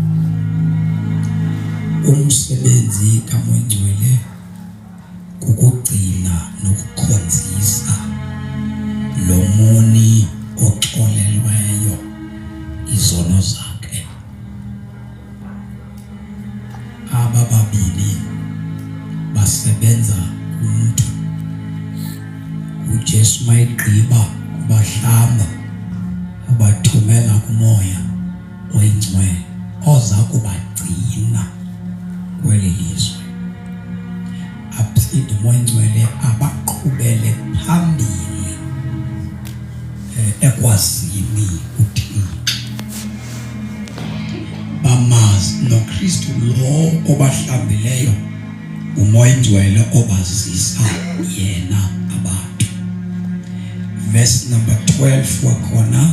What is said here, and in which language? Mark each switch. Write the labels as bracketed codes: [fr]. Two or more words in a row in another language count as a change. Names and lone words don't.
[xh] umsebenzi kamoya oyingcwele kukugcina nokukhonzisa lo moni oxolelweyo izono zakhe aba babili basebenza kumuntu uJesu mayigqiba kubahlamba ubathumela kumoya oyingcwele oza kubagcina kweli lizwe aphinde umoya oyingcwele abaqhubele phambili ekwazini uThixo bamazi noKristu lo obahlambileyo umoya oyingcwele obazisa yena abantu [en] verse number 12 [xh] wakhona